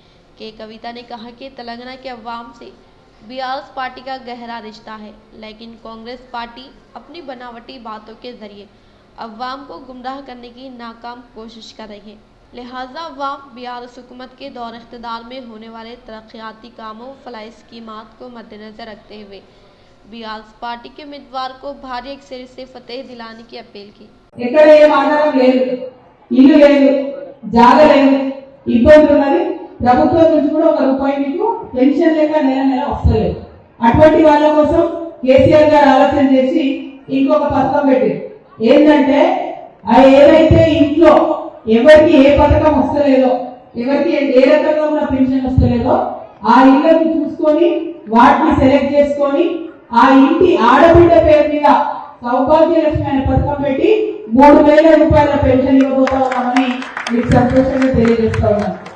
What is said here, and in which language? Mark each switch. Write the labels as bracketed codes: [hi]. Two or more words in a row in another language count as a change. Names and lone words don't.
[ur] کے کویتا نے کہا کہ تلنگانہ کے عوام سے BRS پارٹی کا گہرا رشتہ ہے، لیکن کانگریس پارٹی اپنی بناوٹی باتوں کے ذریعے عوام کو گمراہ کرنے کی ناکام کوشش کر رہی ہے، لہٰذا عوام BRS حکومت کے دور اقتدار میں ہونے والے ترقیاتی کاموں و فلاحی اسکیمات کو مد نظر رکھتے ہوئے BRS پارٹی کے امیدوار کو بھاری اکثریت سے فتح دلانے کی اپیل کی۔ [te] ప్రభుత్వం నుంచి కూడా 1 రూపాయి మీకు పెన్షన్ లేక నెల వస్తలేదు। అటువంటి వాళ్ళ కోసం కేసీఆర్ గారు ఆలోచన చేసి ఇంకొక పథకం పెట్టారు। ఏంటంటే ఏదైతే ఇంట్లో ఎవరికి ఏ పథకం వస్తలేదో, ఎవరికి ఏ రకంగా ఉన్న పెన్షన్ వస్తలేదో ఆ ఇళ్ళని చూసుకొని వాటిని సెలెక్ట్ చేసుకొని ఆ ఇంటి ఆడబిడ్డ పేరు మీద సౌభాగ్య లక్ష్మి అనే పథకం పెట్టి 3000 రూపాయల పెన్షన్ ఇవ్వబోతా ఉన్నామని మీకు సంతోషంగా తెలియజేస్తా ఉన్నాను।